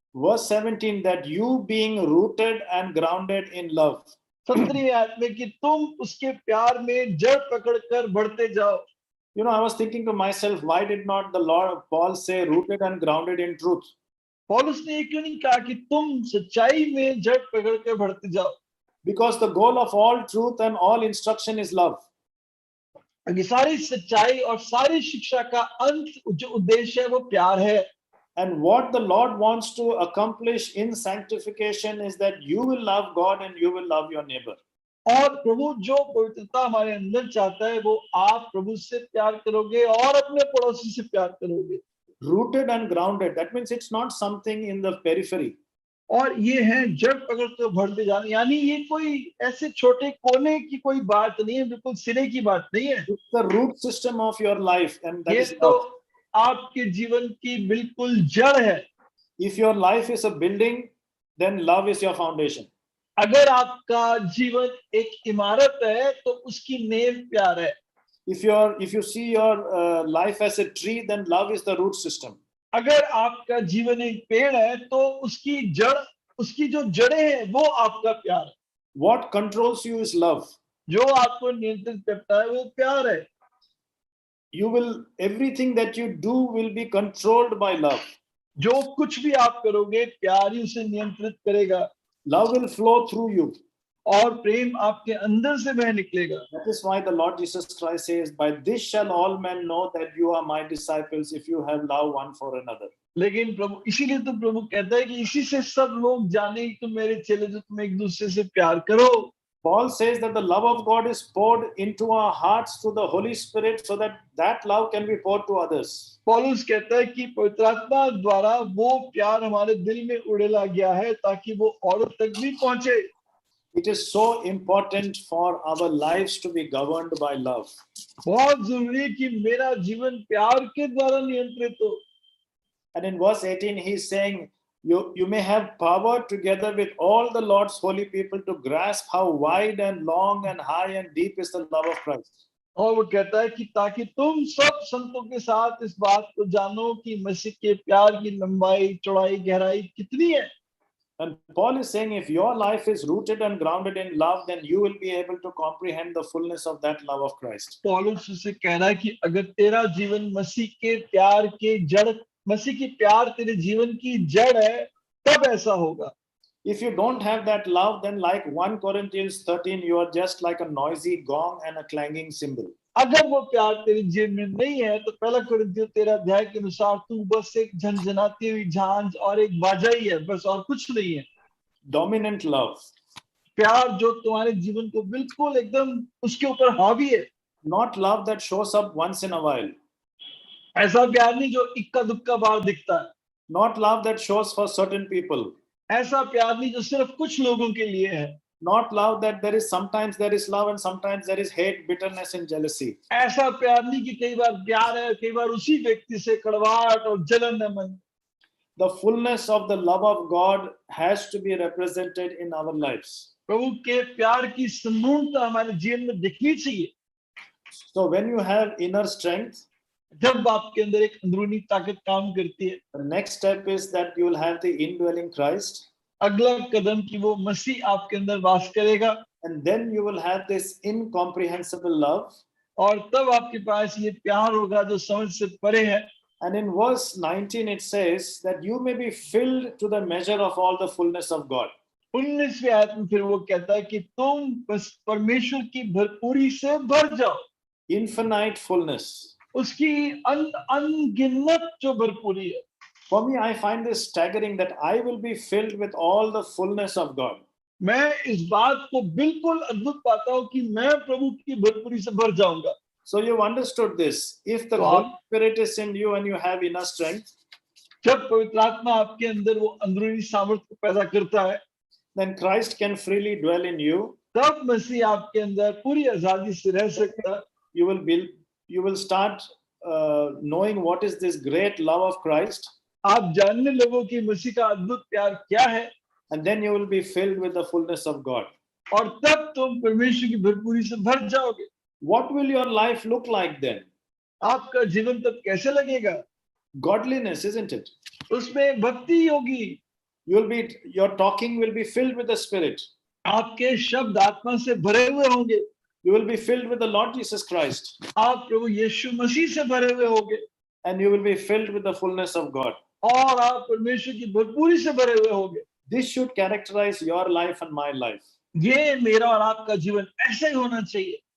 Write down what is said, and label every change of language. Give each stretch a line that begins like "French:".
English: Verse 17, that you being rooted and grounded in love.
Hindi: 17वीं आयत में कि तुम उसके प्यार में जड़ पकड़कर बढ़ते जाओ.
English: You know, I was thinking to myself, why did not the Lord Paul say rooted and grounded in truth?
Hindi: पौलुस ने ये क्यों नहीं कहा कि तुम सच्चाई में जड़ पकड़ के बढ़ते जाओ?
English: Because the goal of all truth and all instruction is love.
Hindi: क्योंकि सारी सच्चाई और सारी शिक्षा का अंत जो उद्देश्य है वो प्यार है.
English: And what the Lord wants to accomplish in sanctification is that you will love God and you will love your neighbor.
Hindi: और प्रभु जो पवित्रता हमारे अंदर चाहता है वो आप प्रभु से प्यार करोगे और अपने पड़ोसी से प्यार करोगे.
English: Rooted and grounded, that means it's not something in the periphery.
Hindi: और ये है जड़ पकड़ कर बढ़ते जाना, यानी ये कोई ऐसे छोटे कोने की कोई बात नहीं है, बिल्कुल सिरे की बात नहीं है.
English: It's the root system of your life, and that
Hindi: ये
English: is
Hindi: तो
English: love.
Hindi: आपके जीवन की बिल्कुल जड़ है.
English: If your life is a building, then love is your foundation.
Hindi: अगर आपका जीवन एक इमारत है तो उसकी नींव प्यार है.
English: If you see your life as a tree, then love is the root system.
Hindi: अगर आपका जीवन एक पेड़ है तो उसकी जड़, उसकी जो जड़ें हैं वो आपका प्यार है.
English: What controls you is love.
Hindi: जो आपको नियंत्रित करता है वो प्यार है.
English: Everything that you do will be controlled by love.
Hindi: जो कुछ भी आप करोगे प्यार ही उसे नियंत्रित करेगा.
English: Love will flow through you.
Hindi: और प्रेम आपके अंदर से बह निकलेगा.
English: That is why the Lord Jesus Christ says, by this shall all men know that you are my disciples if you have love one for another.
Hindi: लेकिन प्रभु, इसीलिए तो प्रभु कहता है कि इसी से सब लोग जाने कि तुम मेरे चेले जो तुम एक दूसरे से प्यार करो.
English: Paul says that the love of God is poured into our hearts through the Holy Spirit so that love can be poured to others.
Hindi: पौलुस कहता है कि पवित्र आत्मा द्वारा वो प्यार हमारे दिल में उड़ेला गया है ताकि वो औरों तक भी पहुंचे.
English: It is so important for our lives to be governed by love.
Hindi: बहुत जरूरी है कि मेरा जीवन प्यार के द्वारा नियंत्रित हो.
English: And in verse 18, he's saying, you may have power together with all the Lord's holy people to grasp how wide and long and high and deep is the love of Christ.
Hindi: और वो कहता है कि ताकि तुम सब संतों के साथ इस बात को जानो कि मसीह के प्यार की लंबाई, चौड़ाई, गहराई कितनी है.
English: And Paul is saying, if your life is rooted and grounded in love, then you will be able to comprehend the fullness of that love of Christ.
Hindi: पौलुस उसे कह रहा है कि अगर तेरा जीवन मसीह के प्यार के जड़, मसीह की प्यार तेरे जीवन की जड़ है, तब ऐसा होगा.
English: If you don't have that love, then like 1 Corinthians 13, you are just like a noisy gong and a clanging cymbal.
Hindi: अगर वो प्यार तेरे जीवन में नहीं है तो पहला कुरिन्थियों 13 अध्याय के अनुसार तू बस एक झनझनाती हुई झांझ और एक बाजा ही है, बस और कुछ नहीं है.
English: Dominant love.
Hindi: प्यार जो तुम्हारे जीवन को बिल्कुल एकदम उसके ऊपर हावी है.
English: Not love that shows up once in a while.
Hindi: ऐसा प्यार नहीं जो इक्का दुक्का बार दिखता है.
English: Not love that shows for certain people.
Hindi: ऐसा प्यार नहीं जो सिर्फ कुछ लोगों के लिए है.
English: Not love that sometimes there is love and sometimes there is hate, bitterness and jealousy.
Hindi: ऐसा प्यार नहीं कि कई बार प्यार है, कई बार उसी व्यक्ति से कड़वाहट और जलन है मन.
English: The fullness of the love of God has to be represented in our lives.
Hindi: प्रभु के प्यार की संपूर्णता हमारे जीवन में दिखनी चाहिए.
English: So when you have inner strength,
Hindi: जब आपके अंदर एक अंदरूनी ताकत काम करती है,
English: the next step is that you will have the indwelling Christ.
Hindi: अगला कदम कि वो मसीह आपके अंदर वास करेगा.
English: And then you will have this incomprehensible love.
Hindi: और तब आपके पास ये प्यार होगा जो समझ से परे है.
English: And in verse 19 it says that you may be filled to the measure of all the fullness of God.
Hindi: 19वीं आयत में फिर वो कहता है कि तुम बस परमेश्वर की भरपूरी से भर जाओ.
English: Infinite fullness.
Hindi: उसकी अनगिनत जो भरपूरी है.
English: For me, I find this staggering that I will be filled with all the fullness of God.
Hindi: मैं इस बात को बिल्कुल अद्भुत पाता हूँ कि मैं प्रभु की भरपूरी से भर जाऊंगा.
English: So you've understood this. If the Wow. Holy Spirit is in you and you have inner strength,
Hindi: जब पवित्र आत्मा आपके अंदर वो अंदरूनी सामर्थ्य को पैदा करता है,
English: then Christ can freely dwell in you.
Hindi: तब मसीह आपके अंदर पूरी आजादी से रह सकता है।
English: You will start knowing what is this great love of Christ,
Hindi: आप जानने लगो कि मसीह का अद्भुत प्यार क्या है,
English: and then you will be filled with the fullness of God.
Hindi: और तब तुम परमेश्वर की भरपूरी से भर जाओगे।
English: What will your life look like then?
Hindi: आपका जीवन तब कैसे लगेगा?
English: Godliness, isn't it?
Hindi: उसमें भक्ति होगी।
English: Your talking will be filled with the Spirit.
Hindi: आपके शब्द आत्मा से भरे हुए होंगे।
English: You will be filled with the Lord Jesus Christ,
Hindi: आप प्रभु यीशु मसीह से भरे हुए होंगे,
English: and you will be filled with the fullness of God.
Hindi: और आप परमेश्वर की भरपूरी से भरे हुए होंगे।
English: This should characterize your life and my life.
Hindi: ये मेरा और आपका जीवन ऐसे ही होना चाहिए।